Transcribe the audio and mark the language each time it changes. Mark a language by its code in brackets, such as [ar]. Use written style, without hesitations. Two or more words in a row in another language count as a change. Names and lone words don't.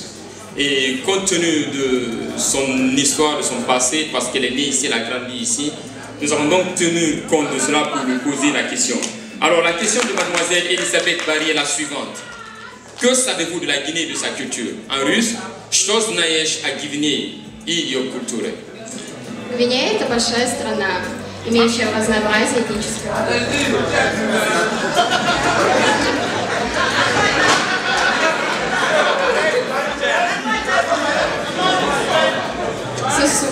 [fr] Et compte tenu de son histoire, de son passé, parce qu'elle est née ici, elle a grandi ici, nous avons donc tenu compte de cela pour lui poser la question. Alors la question de mademoiselle Elisabeth Barry est la suivante. Que savez-vous de la Guinée et de sa culture? En russe, [ru] что знаешь о Гвинее и ее культуре? Гвинея – это большая страна, имеющая разнообразие этнического. Сусу.